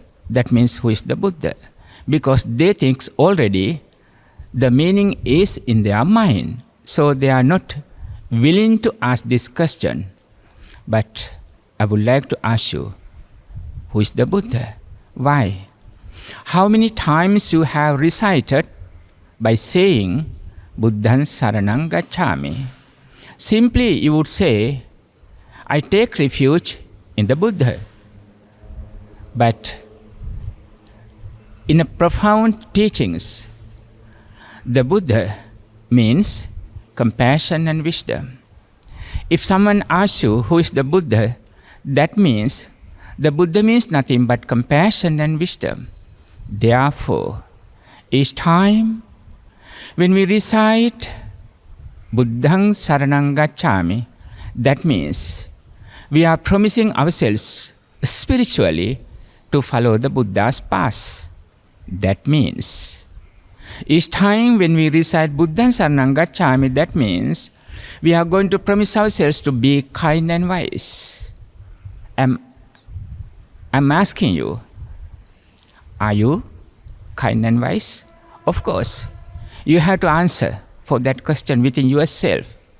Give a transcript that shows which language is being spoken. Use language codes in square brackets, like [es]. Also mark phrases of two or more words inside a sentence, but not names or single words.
[en] That means, who is the Buddha? Because they think already the meaning is in their mind. So they are not willing to ask this question. But I would like to ask you, who is the Buddha? Why? How many times you have recited by saying, [pi] Buddhaṃ saraṇaṃ gacchāmi? [en] Simply you would say, I take refuge in the Buddha. But in a profound teachings, the Buddha means compassion and wisdom. If someone asks you who is the Buddha, that means the Buddha means nothing but compassion and wisdom. Therefore, each time when we recite [pi] Buddhaṃ saraṇaṃ gacchāmi, [en] that means we are promising ourselves spiritually to follow the Buddha's path. That means each time when we recite [pi] Buddhaṃ saraṇaṃ gacchāmi, [en] that means we are going to promise ourselves to be kind and wise. I'm asking you, are you kind and wise? Of course, you have to answer for that question within yourself.